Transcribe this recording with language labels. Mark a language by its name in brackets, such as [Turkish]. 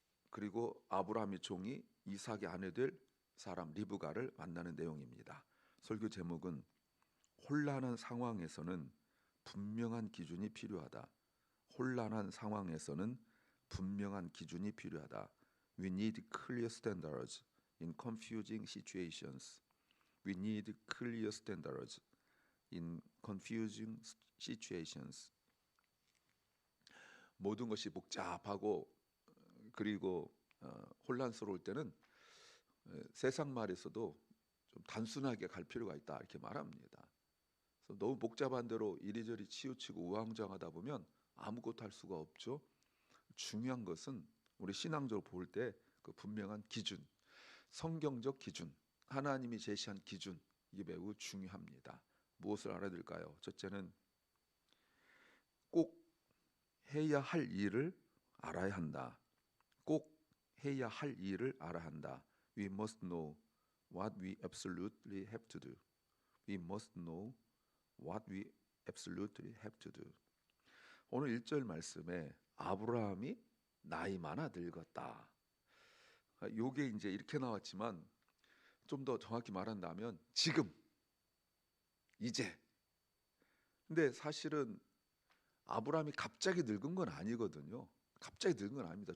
[Korean] 그리고 아브라함의 종이 이삭의 아내 될 사람 리브가를 만나는 내용입니다. 설교 제목은 혼란한 상황에서는 분명한 기준이 필요하다. 혼란한 상황에서는 분명한 기준이 필요하다. [English] We need clear standards in confusing situations. We need clear standards in confusing situations. [Korean] 모든 것이 복잡하고 그리고 혼란스러울 때는 세상 말에서도 좀 단순하게 갈 필요가 있다 이렇게 말합니다. 그래서 너무 복잡한 대로 이리저리 치우치고 우왕좌왕하다 보면 아무것도 할 수가 없죠. 중요한 것은 우리 신앙적으로 볼 때 그 분명한 기준, 성경적 기준, 하나님이 제시한 기준, 이게 매우 중요합니다. 무엇을 알아야 될까요? 첫째는 꼭 해야 할 일을 알아야 한다. 꼭 해야 할 일을 알아야 한다. [English] We must know what we absolutely have to do. We must know what we absolutely have to do. [Korean] 오늘 1절 말씀에 아브라함이 나이 많아 늙었다. 요게 이제 이렇게 나왔지만 좀 더 정확히 말한다면 지금, 이제. 근데 사실은 아브라함이 갑자기 늙은 건 아니거든요. 갑자기 늙은 건 아닙니다.